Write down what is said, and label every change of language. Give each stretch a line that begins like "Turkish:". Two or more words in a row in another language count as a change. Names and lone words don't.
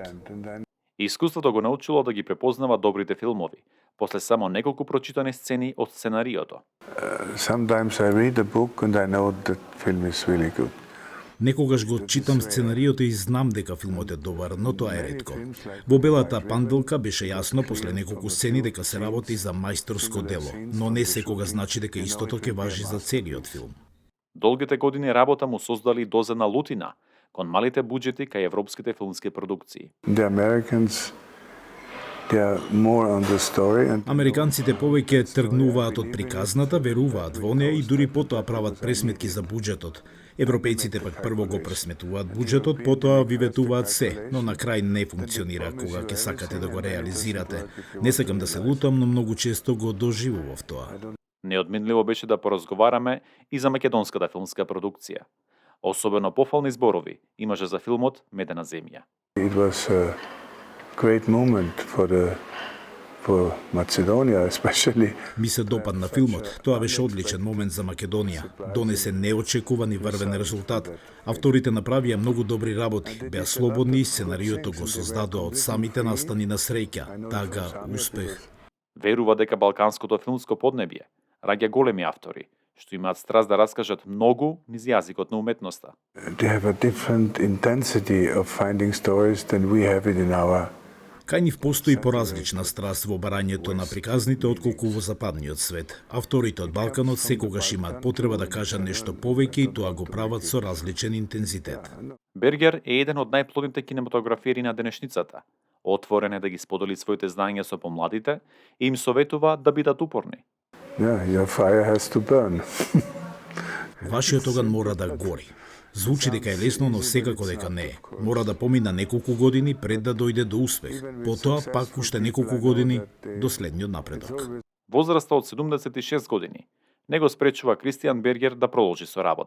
Macedonian: Искуството го научило да ги препознава добрите филмови, после само неколку прочитани сцени од сценариото.
English: Sometimes I read a book and I know that film is really good.
Macedonian: Некогаш го читам сценариото и знам дека филмот е добар, но тоа е ретко. Во Белата панделка беше јасно после неколку сцени дека се работи за мајсторско дело, но не секога значи дека истото ќе важи за целиот филм. Долгите години работа му создали доза на лутина кон малите буџети кај европските филмски продукции.
English: The Americans, they are more on the story and
Macedonian: Американците повеќе тргнуваат од приказната, веруваат во неа и дури потоа прават пресметки за буџетот. Европејците пак прво го пресметуваат буџетот, потоа ви ветуваат се, но на крај не функционира кога ќе сакате да го реализирате. Не сакам да се лутам, но многу често го доживував тоа. Неодминливо беше да поразговараме и за македонската филмска продукција. Особено пофални зборови имаше за филмот Медена земја.
English: it was a great moment for Macedonia especially.
Macedonian: Ми се допадна филмот. Тоа беше одличен момент за Македонија. Донесе неочекуван и врвен резултат. Авторите направија многу добри работи, беа слободни и сценариото го создадоа од самите настани на среќа, тага, успех. Верува дека балканското филмско поднебје раѓа големи автори, што имаат страст да раскажат многу низ јазикот на уметноста.
English: They have a different intensity of finding stories than we have it in our.
Macedonian: Кај нив постои поразлична страст во барањето на приказните отколку во западниот свет. Авторите од Балканот секогаш имаат потреба да кажат нешто повеќе и тоа го прават со различен интензитет. Бергер е еден од најплодните кинематографери на денешницата. Отворен е да ги сподели своите знаења со помладите и им советува да бидат упорни.
English: Yeah, your fire has to burn.
Macedonian: Вашиот оган мора да гори. Звучи дека е лесно, но секако дека не е. Мора да помина неколку години пред да дојде до успех. Потоа пак уште неколку години до следниот напредок. Возраста од 76 години не го спречува Кристијан Бергер да продолжи со работа.